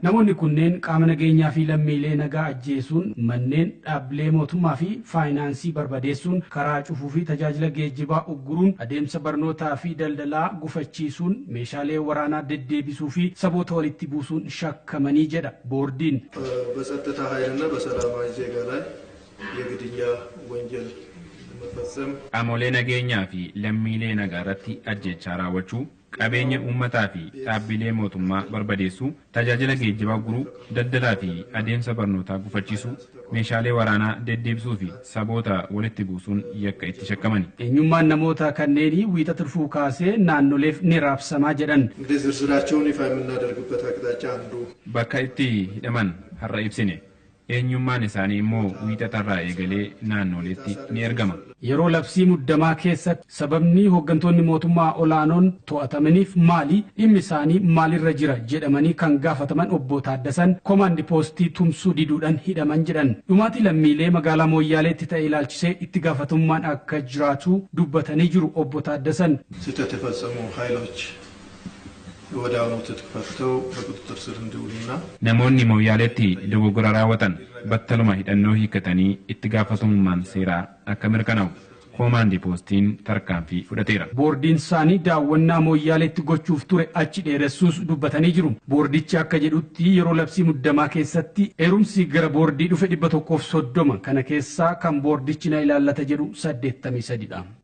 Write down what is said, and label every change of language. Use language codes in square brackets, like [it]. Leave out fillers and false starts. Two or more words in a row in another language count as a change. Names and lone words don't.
[om] Namoonni kunneen qaama nageenyaa fi lammiilee nagaa ajjeesuun manneen dhaabbilee mootummaa fi faayinaansii barbadeessuun karaa cufuu fi tajaajila geejjibaa ugguruun adeemsa barnootaa fi daldalaa gufachiisuun meeshaalee waraanaa deddeebisuu fi saboota walitti buusuun shakkamanii jedha boordiin. [am] በጸጥታ ኃይልና በሰላማዊ ዜጋ ላይ የግድያ ወንጀል መፈጸም [om] qaamolee nageenyaa fi lammiilee nagaa irratti ajjechaa raawwachuu qabeenya uummataa fi dhaabbilee mootummaa barbadeessuu tajaajila geejjibaa guruu daldalaa fi adeemsa barnootaa gufachiisuu meeshaalee waraanaa deddeebisuu fi saboota walitti buusuun yakka itti shakkamani. Eenyummaan namoota kanneenii wiixa turfuu kaasee naannoleef ni raabsamaa jedhan. [am] እንግዲህ ዝርዝራቸውን ይፋ የምናደርግበት አቅጣጫ አንዱ [om] bakka itti hidhaman har'a ibsine. Eenyummaan isaanii immoo wiixatarraa eegalee naannoleetti ni ergama. Yeroo labsii muddamaa keessatti sababni hooggantoonni mootummaa olaanoon to'atamaniif maali dhimmi isaanii maalirra jira jedhamanii kan gaafataman Obbo Taaddasan komaandi poostii tumsuu diduudhaan hidhaman jedhan. Dhumaatii lammiilee magaalaa Mooyyaaleetti ta'e ilaalchisee itti gaafatamummaan akka jiraatu dubbatanii jiru Obbo Taaddasan. [am] ስህተት የፈጸሙ ኃይሎች ወዲያውኑ ትጥቅ ፈትተው በቁጥጥር ስር እንዲውሉና [om] namoonni Mooyyaaleetti dogoggora raawwatan battaluma hidhannoo hiikkatanii itti gaafatamummaan seeraa akka mirkanaa'u komaandi poostiin tarkaanfii fudhateera. Boordiin isaanii daawwannaa Mooyyaaleetti gochuuf ture achi dheeressuus dubbatanii jiru. Boordichi akka jedhutti yeroo labsii muddamaa keessatti heerumsi gara boordii dhufe 130 kana keessaa kan boordichi na ilaallata jedhu 83dha.